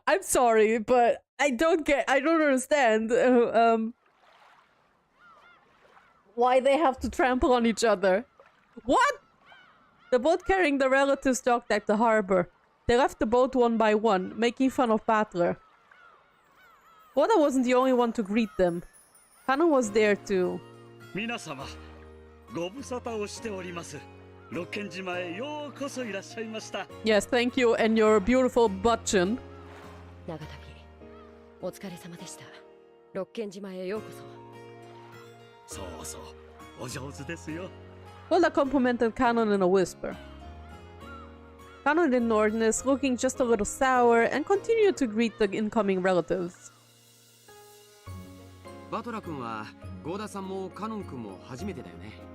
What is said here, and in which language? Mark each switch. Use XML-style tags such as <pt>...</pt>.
<en>I'm sorry, but I don't understand why they have to trample on each other. What? The boat carrying the relatives docked at the harbor. They left the boat one by one, making fun of Battler. Oda wasn't the only one to greet them. Kanon was there too.</en> <ja>皆様、ご無沙汰をしております。六軒島へようこそいらっしゃいました。</ja> <en>Yes, thank you and your beautiful button.</en> <ja>長旅お疲れ様でした。六軒島へようこそ。そうそう、お上手ですよ。</ja> <en>Oda complimented Kanon in a whisper. Kanon ignored this, looking just a little sour, and continued to greet the incoming relatives.</en> <ja>バトラ君はゴーダさんもカノン君も初めてだよね。</ja>